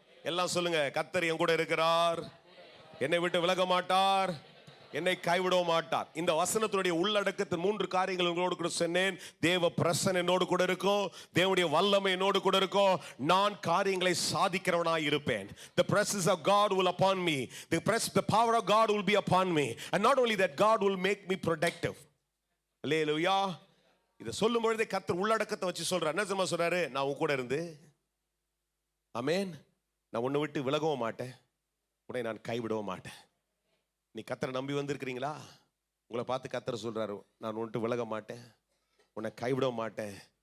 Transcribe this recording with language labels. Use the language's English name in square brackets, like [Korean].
[Tamil] எல்லாம் சொல்லுங்க, கர்த்தர் என் கூட இருக்கிறார், என்னை விட்டு விலக மாட்டார், என்னை கைவிட மாட்டார். இந்த வசனத்துடைய உள்ளடக்கத்தின் 3 காரியங்கள் உங்களோடு கூட சொன்னேன். தேவ பிரசன்னம் என்னோடு கூட இருக்கும், தேவனுடைய வல்லமை என்னோடு கூட இருக்கும், நான் காரியங்களை சாதிக்கிறவனாய் இருப்பேன். [English] The presence of God will upon me, the power of God will be upon me, and not only that, God will make me productive. [Tamil] அல்லேலூயா. இதை சொல்லும் பொழுதே கர்த்தர் உள்ளடக்கத்தை வச்சு சொல்றார். என்ன தெரியுமா சொல்றாரு? நான் உன் கூட இருந்து, ஆமென், நான் உன்னை விட்டு விலகவும் மாட்டேன், உன்னை நான் கைவிடவும் மாட்டேன். நீ கர்த்தரை நம்பி வந்திருக்கிறீங்களா? உங்களை பார்த்து கர்த்தர் சொல்றாரு, நான் உன்ட்டு விலக மாட்டேன், உன்னை கைவிட மாட்டேன்.